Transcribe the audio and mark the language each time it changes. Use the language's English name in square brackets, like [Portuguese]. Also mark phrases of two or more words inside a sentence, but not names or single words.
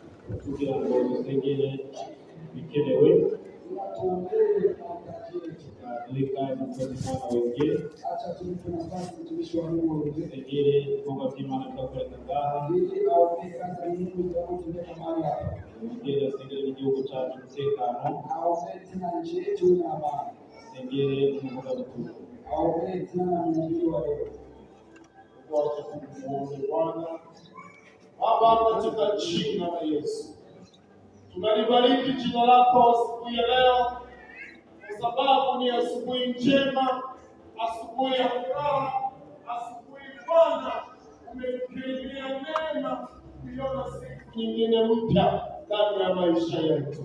[Kinyarwanda] kugira ngo dusengere bikenewe duheka umukozi Imana wengere dusengere ibikorwa by'Imana twakorera ngaha dusengere n'igihugu cyacu umutekano dusengere umuvugabutumwa [Swahili] Baba, katika jina la Yesu tunalibariki jina lako siku ya leo, kwa sababu ni asubuhi njema, asubuhi ya furaha, asubuhi Bwana umetukirimia neema kuiona siku nyingine mpya ndani ya maisha yetu.